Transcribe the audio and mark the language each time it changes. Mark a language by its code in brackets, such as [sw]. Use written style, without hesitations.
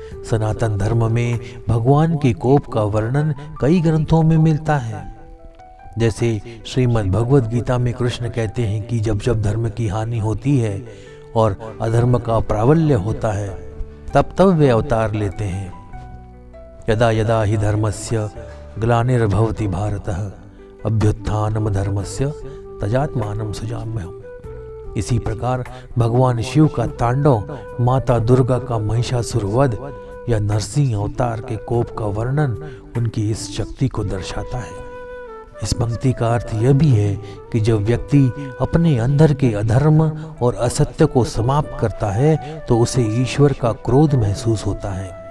[hi] सनातन धर्म में भगवान के कोप का वर्णन कई ग्रंथों में मिलता है। जैसे श्रीमद् भगवद गीता में कृष्ण कहते हैं कि जब जब धर्म की हानि होती है और अधर्म का प्राबल्य होता है तब तब वे अवतार लेते हैं। [sa] यदा यदा हि धर्मस्य ग्लानिर्भवति भारतः अभ्युत्थानम धर्मस्य तजात्मानं सृजाम्यहम्। [hi] इसी प्रकार भगवान शिव का तांडव, माता दुर्गा का महिषासुर वध या नरसिंह अवतार के कोप का वर्णन उनकी इस शक्ति को दर्शाता है। इस पंक्ति का अर्थ यह भी है कि जब व्यक्ति अपने अंदर के अधर्म और असत्य को समाप्त करता है तो उसे ईश्वर का क्रोध महसूस होता है।